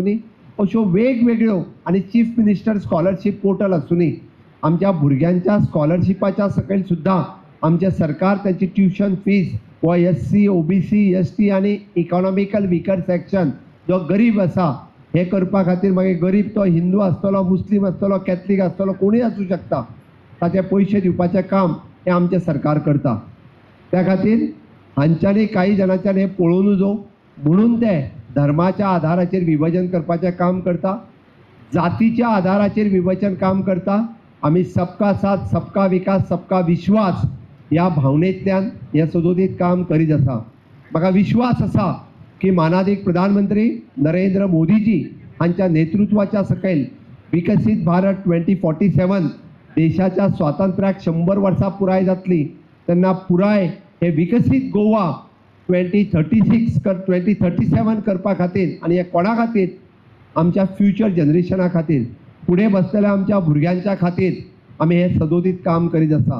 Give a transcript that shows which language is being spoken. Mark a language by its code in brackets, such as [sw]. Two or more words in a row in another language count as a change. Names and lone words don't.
[kok] अश्यो वेगवेगळ्यो, आनी [en] chief minister scholarship portal [kok] आसूं, आमच्या भुरग्यांच्या स्कॉलरशिपाच्या सकयल सुद्दां आमचें सरकार त्यांची [en] tuition fees [kok] व SC, OBC, ST आनी [en] economical weaker section [kok] जो गरीब आसा हे करपा खातीर मागीर गरीब तो हिंदू आसतलो, मुस्लीम आसतलो, कॅथलीक आसतलो, कोणूय आसूं शकता, ताचे पयशे दिवपाचें काम हें आमचें सरकार करता. त्या खातीर हांच्यांनी काही जाणांच्यान हें पळोवन नजो म्हणून ते धर्माच्या आधाराचेर विभाजन करपाचें काम करता, जातीच्या आधाराचेर विभाजन काम करता. आमी [hi] सबका साथ, सबका विकास, सबका विश्वास [kok] ह्या भावनेंतल्यान हें सदोदीत काम करीत आसा. म्हाका विश्वास आसा की मानाधीक प्रधानमंत्री नरेंद्र मोदीजी हांच्या नेतृत्वाच्या सकयल विकसीत भारत 2047 देशाच्या स्वातंत्र्याक 100 वर्सां पुराय जातली तेन्ना पुराय हे विकसीत गोवा 2036 2037 करपा खातीर आनी हे कोणा खातीर आमच्या [en] future generation [kok] खातीर फुडें बसलेल्या आमच्या भुरग्यांच्या खातीर आमी हे सदोदीत काम करीत आसा.